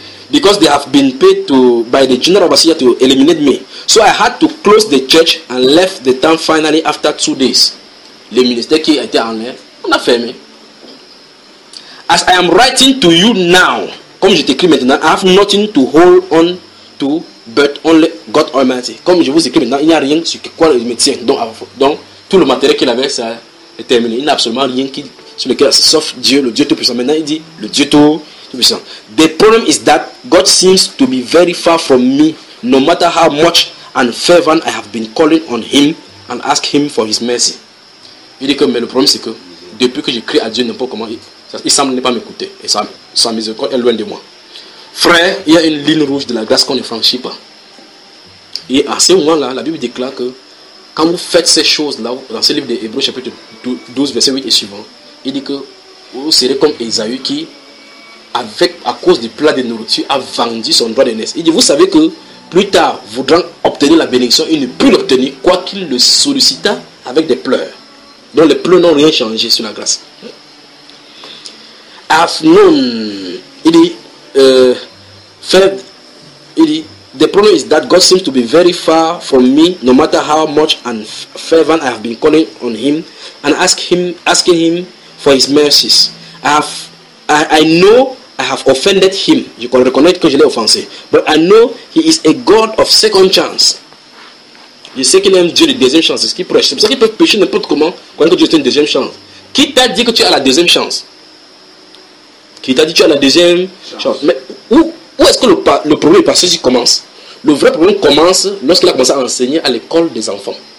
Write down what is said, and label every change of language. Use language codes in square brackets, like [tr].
[en] Because they have been paid to by the general Obassia to eliminate me. So I had to close the church and left the town finally after 2 days. [fr] Le ministère qui était en l'air, on a fermé. [en] As I am writing to you now, [fr] comme je t'écris maintenant, [en] I have nothing to hold on to, but only God Almighty. [fr] Comme je vous écris maintenant, il n'y a rien sur quoi il me tient. Donc, tout le matériel qu'il avait, ça est terminé. Il n'y a absolument rien qui, sur lequel, sauf Dieu, le Dieu Tout-Puissant. Maintenant, il dit, le Dieu Tout-Puissant. [en] The problem is that God seems to be very far from me, no matter how much and fervent I have been calling on him and asking him for his mercy. [fr] Il dit que mais le problème c'est que depuis que je crie à Dieu n'importe comment, il semble ne pas m'écouter et sa miséricorde est loin de moi. Frère, il y a une ligne rouge de la grâce qu'on ne franchit pas. Et à ce moment-là, la Bible déclare que quand vous faites ces choses-là, dans ce livre de Hébreux chapitre 12, verset 8 et suivant, il dit que vous serez comme Ésaü qui, à cause du plat de nourriture, a vendu son droit de naissance. Il dit, vous savez que plus tard, voudrant obtenir la bénédiction, il ne put l'obtenir, quoi qu'il le sollicita avec des pleurs. Donc les pleurs n'ont rien changé sur la grâce. [en] Afnon, [fr] il dit, [en] the problem is that God seems to be very far from me, no matter how much and fervent I have been calling on him and asking him for his mercies. I know I have offended him. [fr] Je peux reconnaître que je l'ai offensé. [en] But I know he is a God of second chance. [fr] Je sais qu'il aime Dieu de deuxième chance, c'est ce qu'il prêche. C'est pour ça qu'il peut pécher n'importe comment, quand Dieu te une deuxième chance. Qui t'a dit que tu as la deuxième chance? Qui t'a dit que tu as la deuxième chance? Mais où est-ce que le problème est passé si commence? Le vrai problème commence lorsqu'il a commencé à enseigner à l'école des enfants.